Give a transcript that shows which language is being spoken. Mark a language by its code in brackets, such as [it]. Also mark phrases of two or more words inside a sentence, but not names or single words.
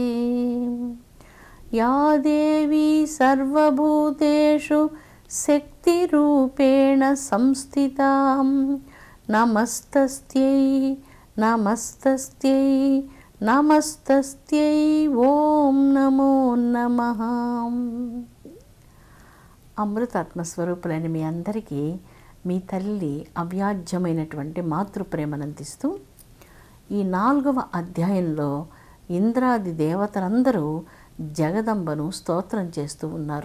[sa] या देवी सर्वभूतेषु शक्तिरूपेण संस्थिता नमस्तस्यै नमस्तस्यै नमस्तस्यै ఓం నమో నమః। [te] అమృతాత్మస్వరూపులైన మీ అందరికీ మీ తల్లి అవ్యాజ్యమైనటువంటి మాతృప్రేమనందిస్తూ ఈ 4వ అధ్యాయంలో ఇంద్రాది దేవతలందరూ జగదంబను స్తోత్రం చేస్తూ ఉన్నారు.